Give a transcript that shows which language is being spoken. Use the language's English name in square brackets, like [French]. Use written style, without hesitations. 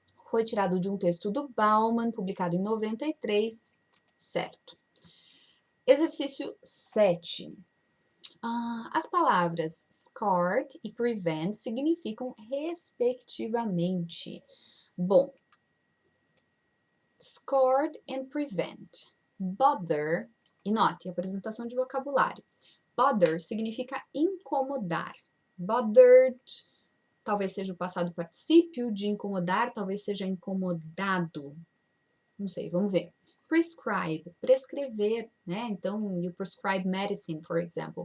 [Portuguese] Foi tirado de um texto do Bauman, publicado em 93, certo. Exercício 7. As palavras scarred e prevent significam respectivamente. Bom, [English] scarred and prevent. [Portuguese] Bother, e note, apresentação de vocabulário. Bother significa incomodar. Bothered, talvez seja o passado particípio de incomodar, talvez seja incomodado. Não sei, vamos ver. [English] Prescribe, [Portuguese] prescrever, né? Então, [English] you prescribe medicine, for example.